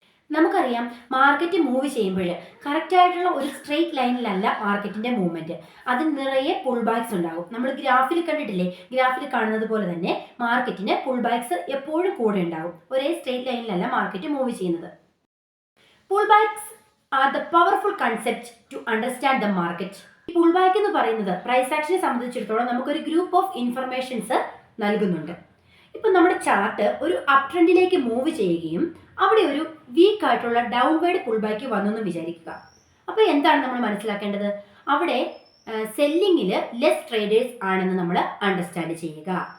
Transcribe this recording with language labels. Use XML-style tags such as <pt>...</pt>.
<ml>നമുക്കറിയാം, market move ചെയ്യുമ്പോൾ കറക്റ്റായിട്ടുള്ള ഒരു സ്ട്രെയിറ്റ് ലൈനിലല്ല മാർക്കറ്റിൻ്റെ മൂവ്മെൻറ്റ്, അതിൽ നിറയെ പുൾ ബാക്സ് ഉണ്ടാകും. നമ്മൾ ഗ്രാഫിൽ കണ്ടിട്ടില്ലേ, ഗ്രാഫിൽ കാണുന്നത് പോലെ തന്നെ മാർക്കറ്റിന് പുൾ ബാക്സ് എപ്പോഴും കൂടെ ഉണ്ടാകും. ഒരേ സ്ട്രെയിറ്റ് ലൈനിലല്ല മാർക്കറ്റ് മൂവ് ചെയ്യുന്നത്.</ml> <en>Pullbacks are the powerful concept to understand the market.</en> <ml>ഈ പുൾബാക്ക് എന്ന് പറയുന്നത് പ്രൈസ് ആക്ഷനെ സംബന്ധിച്ചിടത്തോളം നമുക്കൊരു ഗ്രൂപ്പ് ഓഫ് ഇൻഫർമേഷൻസ് നൽകുന്നുണ്ട്. ഇപ്പം നമ്മുടെ ചാർട്ട് ഒരു അപ് ട്രെൻഡിലേക്ക് മൂവ് ചെയ്യുകയും അവിടെ ഒരു വീക്ക് ആയിട്ടുള്ള ഡൗൺവേർഡ് പുൾബാക്ക് വന്നെന്ന് വിചാരിക്കുക. അപ്പോൾ എന്താണ് നമ്മൾ മനസ്സിലാക്കേണ്ടത്? അവിടെ സെല്ലിങ്ങിൽ ലെസ് ട്രേഡേഴ്സ് ആണെന്ന് നമ്മൾ അണ്ടർസ്റ്റാൻഡ് ചെയ്യുക.</ml>